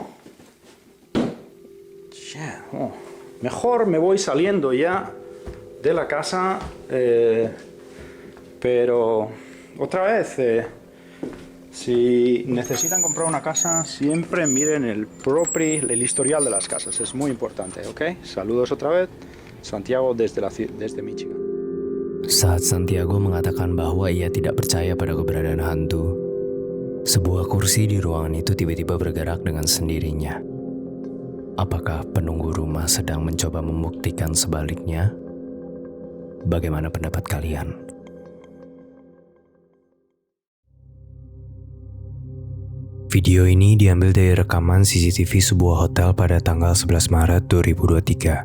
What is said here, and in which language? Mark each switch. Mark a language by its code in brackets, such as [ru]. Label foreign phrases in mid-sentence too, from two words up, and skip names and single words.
[es] mejor me voy saliendo ya, de la casa, pero otra vez, si necesitan comprar una casa, siempre miren el historial de las casas, es muy importante, ¿ok? Saludos otra vez, Santiago desde Michigan. [id] Saat Santiago mengatakan bahwa ia tidak percaya pada keberadaan hantu, sebuah kursi di ruangan itu tiba-tiba bergerak dengan sendirinya. Apakah penunggu rumah sedang mencoba membuktikan sebaliknya? Bagaimana pendapat kalian? Video ini diambil dari rekaman CCTV sebuah hotel pada tanggal 11 Maret 2023.